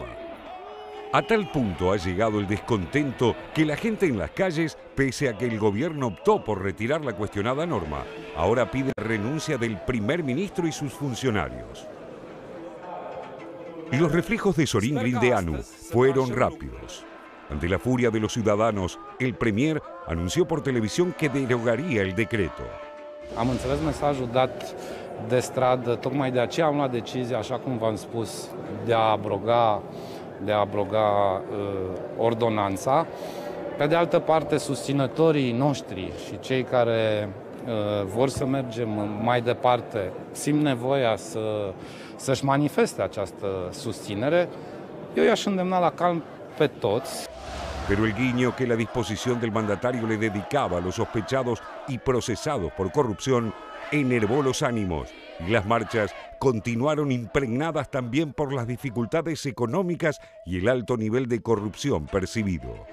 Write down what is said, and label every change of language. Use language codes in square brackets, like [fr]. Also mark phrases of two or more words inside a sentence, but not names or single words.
[es] A tal punto ha llegado el descontento que la gente en las calles, pese a que el gobierno optó por retirar la cuestionada norma, ahora pide la renuncia del primer ministro y sus funcionarios. Y los reflejos de Sorin Grindeanu fueron rápidos. Ante la furia de los ciudadanos, el premier anunció por televisión que derogaría el decreto. [ro] Am înțeles mesajul dat de stradă, tocmai de aceea am luat decizia, așa cum v-am spus, de a abroga ordonanța. Pe de altă parte, susținătorii noștri și cei care vor să mergem mai departe simt nevoia să-și manifeste această susținere. Eu i-aș îndemna la calm pe toți. [es] Pero el guiño que la disposición del mandatario le dedicaba a los sospechados y procesados por corrupción enervó los ánimos y las marchas continuaron impregnadas también por las dificultades económicas y el alto nivel de corrupción percibido.